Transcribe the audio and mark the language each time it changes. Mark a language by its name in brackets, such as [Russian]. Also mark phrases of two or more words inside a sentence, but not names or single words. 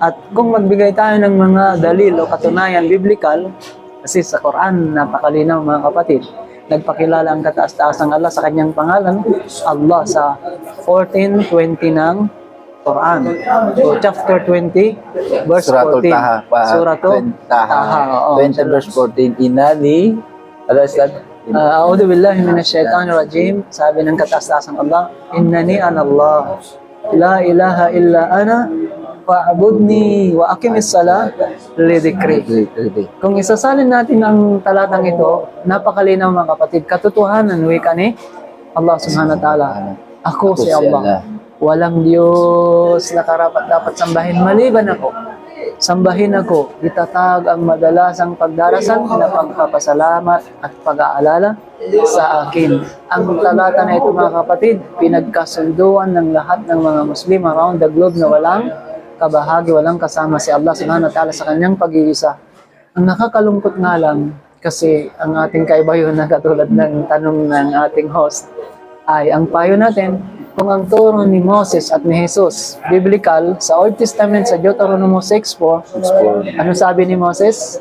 [Filipino] At kung magbigay tayo ng mga dalil o katunayan biblical, kasi sa Quran napakalinaw mga kapatid, nagpakilala ang kataas-taasang Allah sa kanyang pangalan, Allah sa 14:20 ng Quran. [English] So chapter 20, verse 14. Suratul Taha. [Filipino] 20 verse 14. Inani, ano Ustad? [Arabic] أعوذ بالله من الشيطان الرجيم. [Filipino] Sabi ng kataas-taasang Allah, [Arabic] إني أنا الله لا إله إلا أنا فاعبدني وأقم الصلاة لذكري. [Filipino] Kung isasalin natin ang talatang ito, napakalinaw mga kapatid, katotohanan wika ni Allah [Arabic] سبحانه وتعالى. [Filipino] Ako si Allah. Walang Diyos na karapat-dapat sambahin maliban ako. Sambahin ako, itatag ang madalasang pagdarasal na pagpapasalamat at pag-aalala sa akin. Ang talata na ito mga kapatid, pinagkasunduan ng lahat ng mga Muslim [English] around the globe [Filipino] na walang kabahagi, walang kasama si Allah [Arabic] سبحانه وتعالى [Filipino] sa kanyang pag-iisa. Ang nakakalungkot nga lang, kasi ang ating kaibayo na katulad ng tanong ng ating host, ay ang payo natin, kung ang turo ni Moses at ni Jesus, biblical, sa Old Testament, sa Deuteronomy 6:4, ano sabi ni Moses?